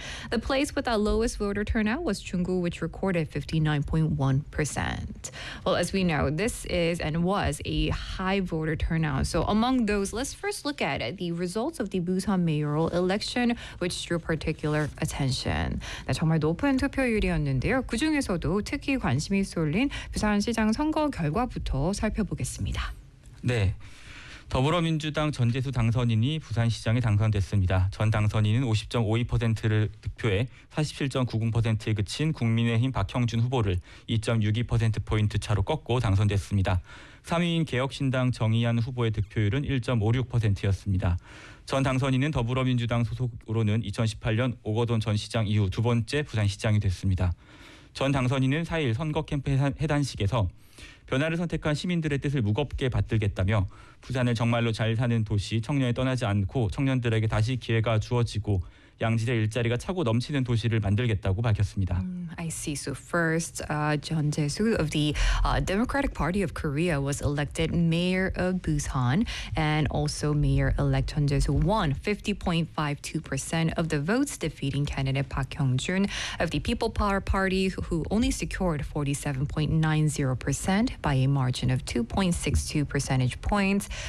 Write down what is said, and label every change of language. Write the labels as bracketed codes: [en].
[en] The place with the lowest voter turnout was Chungu, which recorded 59.1%. Well, as we know, this is and was a high voter turnout. So among those, let's first look at the results of the Busan mayoral election, which drew particular attention. [ko] 네, 정말 높은 투표율이었는데요. 그 중에서도 특히 관심이 쏠린 부산시장 선거 결과부터 살펴보겠습니다. 네. 더불어민주당 전재수 당선인이 부산시장에 당선됐습니다. 전 당선인은 50.52%를 득표해 47.90%에 그친 국민의힘 박형준 후보를 2.62%포인트 차로 꺾고 당선됐습니다. 3위인 개혁신당 정의한 후보의 득표율은 1.56%였습니다. 전 당선인은 더불어민주당 소속으로는 2018년 오거돈 전 시장 이후 두 번째 부산시장이 됐습니다. 전 당선인은 4일 선거 캠프 해단식에서 변화를 선택한 시민들의 뜻을 무겁게 받들겠다며 부산을 정말로 잘 사는 도시 청년이 떠나지 않고 청년들에게 다시 기회가 주어지고 양질의 일자리가 차고 넘치는 도시를 만들겠다고 밝혔습니다. [en] I see. So first, John Jae-soo of the Democratic Party of Korea was elected mayor of Busan, and also mayor-elect John Jae-soo won 50.52% of the votes, defeating candidate Park Hyung-jun of the People Power Party, who only secured 47.90% by a margin of 2.62 percentage points.